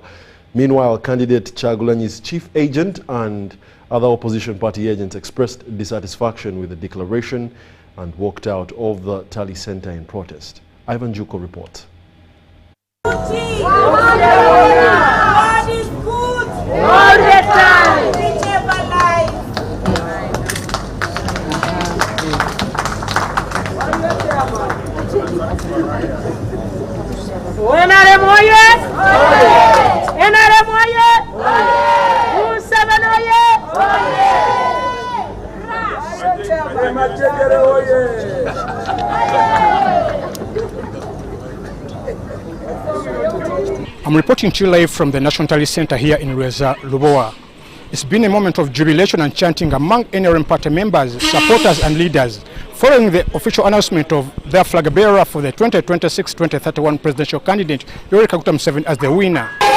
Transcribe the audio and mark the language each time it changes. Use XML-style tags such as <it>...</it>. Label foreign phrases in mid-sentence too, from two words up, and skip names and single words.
<en>Meanwhile, candidate Chagulanyi's chief agent and other opposition party agents expressed dissatisfaction with the declaration and walked out of the Tally Center in protest. Ivan Juko reports. God is good all the time. He never lies. NRM oye! NRM oye! U7 oye! I'm reporting to you live from the National Tally Center here in Rweza, Lubowa. It's been a moment of jubilation and chanting among NRM party members, supporters and leaders following the official announcement of their flag bearer for the 2026-2031 presidential candidate, Yoweri Kaguta Museveni, as the winner.</en>